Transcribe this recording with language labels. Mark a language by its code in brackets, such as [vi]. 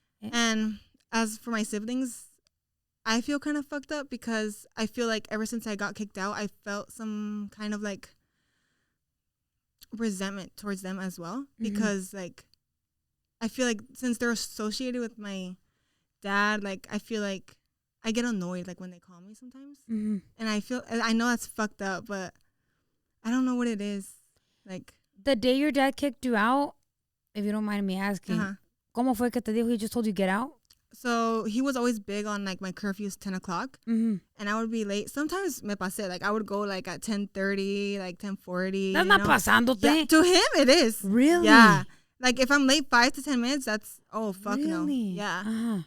[en] And as for my siblings, I feel kind of fucked up because I feel like ever since I got kicked out, I felt some kind of, like, resentment towards them as well. Because, like, I feel like since they're associated with my dad, like, I feel like I get annoyed, like, when they call me sometimes. And I know that's fucked up, but I don't know what it is. Like, the day your dad kicked you out, if you don't mind me asking, [es] ¿cómo fue que te dijo? [en] He just told you get out? So he was always big on, like, my curfews 10 o'clock. And I would be late. Sometimes [es] me pasé. [en] Like, I would go, like, at 10:30, like 10:40. That's not pasándote. Yeah, to him, it is. Really? Yeah. Like, if I'm late 5 to 10 minutes, that's, oh, fuck no. Really? Yeah.